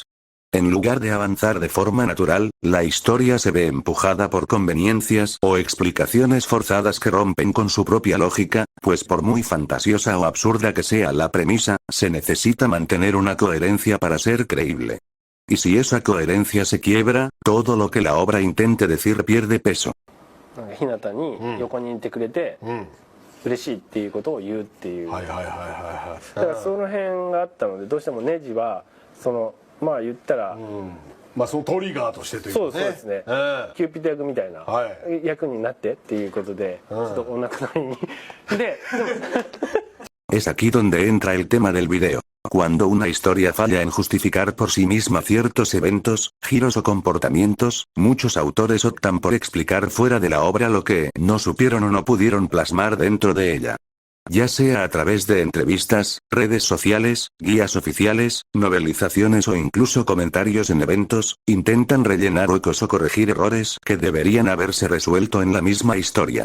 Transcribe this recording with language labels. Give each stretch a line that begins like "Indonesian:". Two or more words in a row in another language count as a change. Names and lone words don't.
Spanish: En lugar de avanzar de forma natural, la historia se ve empujada por conveniencias o explicaciones forzadas que rompen con su propia lógica, pues por muy fantasiosa o absurda que sea la premisa, se necesita mantener una coherencia para ser creíble. Y si esa coherencia se quiebra, todo lo que la obra intente decir pierde peso.
Japanese: ひなたに横にいてくれて嬉しいっていうことを言うっていう。だからその辺があったので、どうしてもネジはそのまあ言ったら、まあそのトリガーとしてというかね。そうですね。キューピッド役みたいな役になってっていうことで、ちょっとお亡くなりにで。
Spanish: Es aquí donde entra el tema del video. Cuando una historia falla en justificar por sí misma ciertos eventos, giros o comportamientos, muchos autores optan por explicar fuera de la obra lo que no supieron o no pudieron plasmar dentro de ella. Ya sea a través de entrevistas, redes sociales, guías oficiales, novelizaciones o incluso comentarios en eventos, intentan rellenar huecos o corregir errores que deberían haberse resuelto en la misma historia.